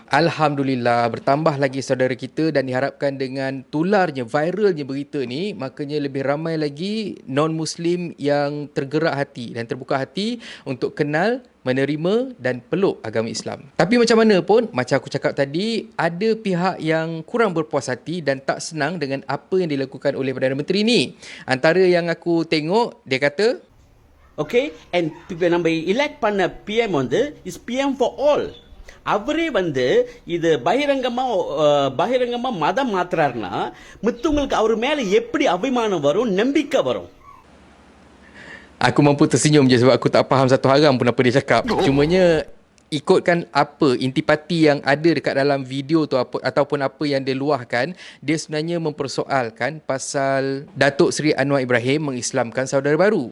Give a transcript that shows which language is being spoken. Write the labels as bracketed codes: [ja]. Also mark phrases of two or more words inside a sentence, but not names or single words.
[ms] Alhamdulillah, bertambah lagi saudara kita dan diharapkan dengan tularnya, viralnya berita ni, makanya lebih ramai lagi non-Muslim yang tergerak hati dan terbuka hati untuk kenal, menerima dan peluk agama Islam. Tapi macam mana pun, macam aku cakap tadi, ada pihak yang kurang berpuas hati dan tak senang dengan apa yang dilakukan oleh Perdana Menteri ni. Antara yang aku tengok, dia kata, [en] okay, and நம்ம elect பண்ண PM is PM for all. [ta] அவரே இது பகிரங்கமா மதம் மாத்துறாருன்னா மத்தவங்களுக்கு அவர் மேல எப்படி அபிமானம் வரும், நம்பிக்கை வரும். [ms] aku mampu tersenyum je sebab aku tak faham satu haram pun apa dia cakap. Cumanya ikutkan apa intipati yang ada dekat dalam video tu ataupun apa yang dia luahkan, dia sebenarnya mempersoalkan pasal Datuk Seri Anwar Ibrahim mengislamkan saudara baru.